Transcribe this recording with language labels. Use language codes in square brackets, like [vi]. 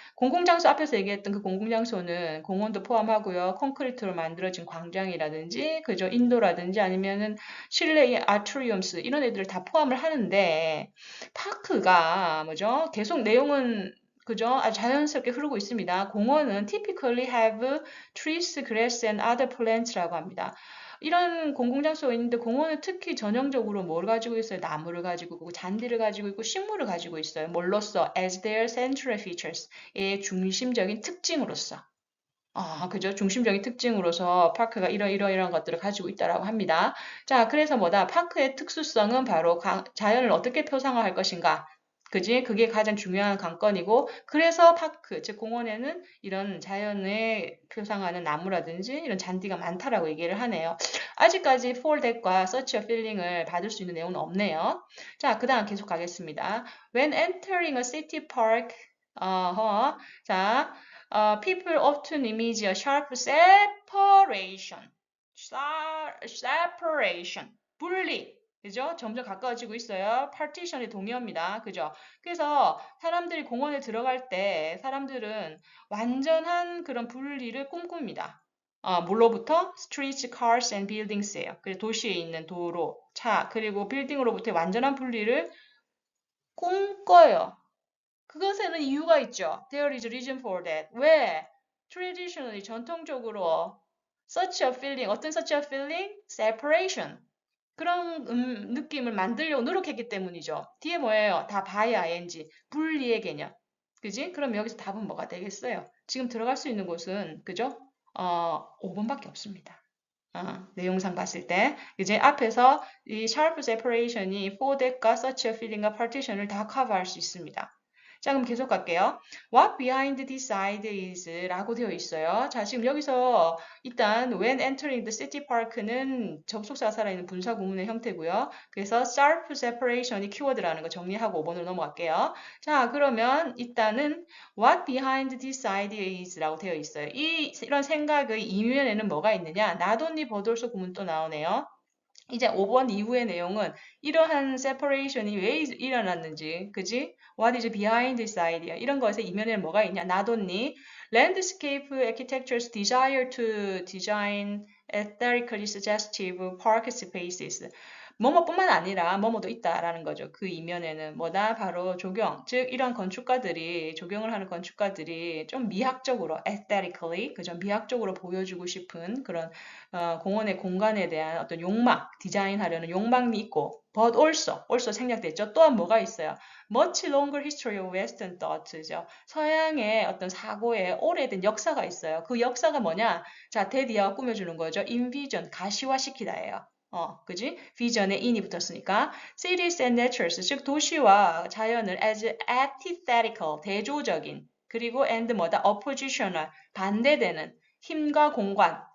[ko] 공공장소 앞에서 얘기했던 그 공공장소는 공원도 포함하고요. 콘크리트로 만들어진 광장이라든지 그죠? 인도라든지 아니면은 실내의 아트리움스 이런 애들을 다 포함을 하는데 파크가 뭐죠? 계속 내용은 그죠? 아주 자연스럽게 흐르고 있습니다. 공원은 [en] typically have trees, grass and other plants [ko] 라고 합니다. 이런 공공장소가 있는데 공원은 특히 전형적으로 뭘 가지고 있어요? 나무를 가지고 있고 잔디를 가지고 있고 식물을 가지고 있어요. 뭘로써? [en] As their central features. [ko] 의 중심적인 특징으로서. 그죠? 중심적인 특징으로서 파크가 이런 것들을 가지고 있다라고 합니다. 자, 그래서 뭐다? 파크의 특수성은 바로 자연을 어떻게 표상화할 것인가? 그지? 그게 가장 중요한 관건이고, 그래서 파크, 즉 공원에는 이런 자연을 표상하는 나무라든지 이런 잔디가 많다라고 얘기를 하네요. 아직까지 for that과 [en] such a feeling [ko] 을 받을 수 있는 내용은 없네요. 자, 그 다음 계속 가겠습니다. [en] When entering a city park, 자, people often image a sharp separation. [ko] separation. 분리. 그죠? 점점 가까워지고 있어요. partition이 동의어입니다. 그죠? 그래서 사람들이 공원에 들어갈 때 사람들은 완전한 그런 분리를 꿈꿉니다. 뭘로부터? [en] streets, cars and buildings예요. [ko] 그래서 도시에 있는 도로, 차, 그리고 빌딩으로부터의 완전한 분리를 꿈꿔요. 그것에는 이유가 있죠. [en] There is a reason for that. [ko] 왜? [en] Traditionally, [ko] 전통적으로 [en] such a feeling, [ko] 어떤 [en] such a feeling? Separation. [ko] 그런 느낌을 만들려고 노력했기 때문이죠. 뒤에 뭐예요? 다 by ing, 분리의 개념. 그지? 그럼 여기서 답은 뭐가 되겠어요? 지금 들어갈 수 있는 곳은, 그죠? 5번밖에 없습니다. 내용상 봤을 때. 이제 앞에서 이 sharp separation이 for that과 such a feeling과 partition을 다 커버할 수 있습니다. 자, 그럼 계속 갈게요. [en] What behind this idea is [ko] 라고 되어 있어요. 자, 지금 여기서 일단 [en] when entering the city park [ko] 는 접속사가 살아있는 분사 구문의 형태고요. 그래서 sharp separation이 키워드라는 거 정리하고 5번으로 넘어갈게요. 자, 그러면 일단은 [en] what behind this idea is [ko] 라고 되어 있어요. 이런 생각의 이면에는 뭐가 있느냐? not only but also 구문 또 나오네요. 이제 5번 이후의 내용은 이러한 separation이 왜 일어났는지, 그지? [en] What is behind this idea? [ko] 이런 것의 이면에는 뭐가 있냐? [en] Not only landscape architecture's desire to design aesthetically suggestive park spaces. [ko] 뭐뭐뿐만 아니라 뭐뭐도 있다라는 거죠. 그 이면에는 뭐다? 바로 조경. 즉 이런 건축가들이 조경을 하는 건축가들이 좀 미학적으로 aesthetically 그죠? 미학적으로 보여주고 싶은 그런 공원의 공간에 대한 어떤 욕망, 디자인하려는 욕망이 있고 but also 생략됐죠. 또한 뭐가 있어요? [en] Much longer history of Western thought죠. [ko] 서양의 어떤 사고에 오래된 역사가 있어요. 그 역사가 뭐냐? 자, 데디아가 꾸며주는 거죠. envision, 가시화시키다예요. 그지? 비전에 in이 붙었으니까. [en] Cities and natures, [ko] 즉 도시와 자연을 [en] as antithetical, [ko] 대조적인, 그리고 and 뭐다? oppositional, 반대되는 힘과 공간,